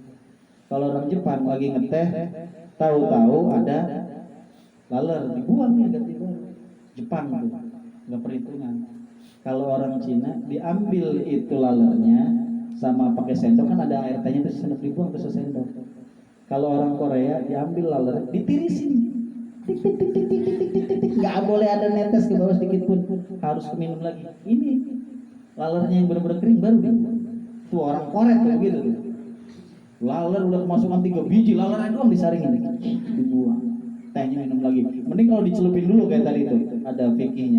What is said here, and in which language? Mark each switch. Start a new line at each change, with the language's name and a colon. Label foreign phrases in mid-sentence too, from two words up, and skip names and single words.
Indonesian: Kalau orang Jepang lagi ngeteh, tahu-tahu ada laler dibuang nih ganti baru. Jepang tuh nggak perhitungan. Kalau orang Cina diambil itu lalernya sama pakai sendok, kan ada air tehnya terus sendok dibuang ke sendok. Kalau orang Korea diambil laler ditirisin, tik tik tik tik tik tik tik tik, nggak boleh ada netes ke bawah sedikit pun, harus minum lagi. Ini lalernya yang benar-benar kering baru dibuang. Tuh orang Korea tuh begitu tuh. Laler udah kemasukan 3 biji, lalernya doang disaringin, dibuang. Tehnya minum lagi. Mending kalau dicelupin dulu kayak tadi tuh, ada fikihnya.